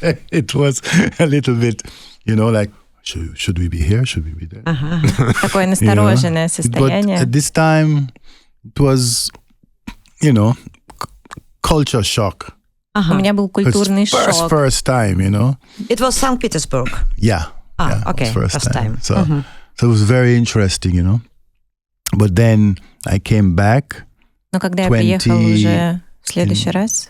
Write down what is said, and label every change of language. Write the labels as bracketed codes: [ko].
[en] It was a little bit, like, should we be here? Should we be there? [ru] Такое настороженное состояние. [en] But at this time, it was, culture shock. [ru] У меня был культурный шок. [en] First time, It was St. Petersburg. Yeah. Okay, first time. So it was very interesting, But then I came back. [ru] Но когда я приехал уже в следующий раз,